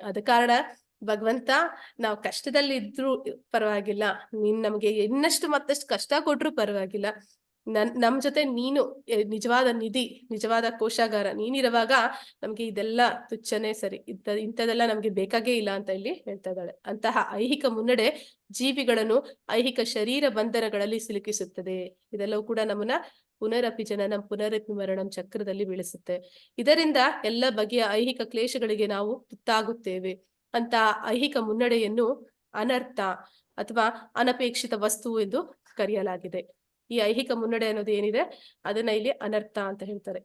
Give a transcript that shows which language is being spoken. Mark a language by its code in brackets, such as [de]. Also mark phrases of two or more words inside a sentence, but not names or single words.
[kn] ಆದ ಕಾರಣ ಭಗವಂತ ನಾವು ಕಷ್ಟದಲ್ಲಿ ಇದ್ರೂ ಪರವಾಗಿಲ್ಲ, ನೀನ್ ನಮ್ಗೆ ಇನ್ನಷ್ಟು ಮತ್ತಷ್ಟು ಕಷ್ಟ ಕೊಟ್ರು ಪರವಾಗಿಲ್ಲ, ನಮ್ ಜೊತೆ ನೀನು ನಿಜವಾದ ನಿಧಿ, ನಿಜವಾದ ಕೋಶಾಗಾರ ನೀನಿರುವಾಗ ನಮ್ಗೆ ಇದೆಲ್ಲ ತುಚ್ಛನೇ ಸರಿ, ಇಂಥದೆಲ್ಲ ನಮ್ಗೆ ಬೇಕಾಗೇ ಇಲ್ಲ ಅಂತ ಇಲ್ಲಿ ಹೇಳ್ತಾ ಇದ್ದಾಳೆ. ಅಂತಹ ಐಹಿಕ ಮುನ್ನಡೆ ಜೀವಿಗಳನ್ನು ಐಹಿಕ ಶರೀರ ಬಂಧನಗಳಲ್ಲಿ ಸಿಲುಕಿಸುತ್ತದೆ. ಇದೆಲ್ಲವೂ ಕೂಡ ನಮ್ಮನ್ನ [sa] ಪುನರಪಿ ಜನನಂ ಪುನರಪಿ ಮರಣಂ [kn] ಚಕ್ರದಲ್ಲಿ ಬೀಳಿಸುತ್ತೆ. ಇದರಿಂದ ಎಲ್ಲ ಬಗೆಯ ಐಹಿಕ ಕ್ಲೇಶಗಳಿಗೆ ನಾವು ತುತ್ತಾಗುತ್ತೇವೆ. ಅಂತ ಐಹಿಕ ಮುನ್ನಡೆಯನ್ನು ಅನರ್ಥ ಅಥವಾ ಅನಪೇಕ್ಷಿತ ವಸ್ತು ಎಂದು ಕರೆಯಲಾಗಿದೆ. ಈ ಐಹಿಕ ಮುನ್ನಡೆ ಅನ್ನೋದು ಏನಿದೆ ಅದನ್ನ ಇಲ್ಲಿ ಅನರ್ಥ ಅಂತ ಹೇಳ್ತಾರೆ.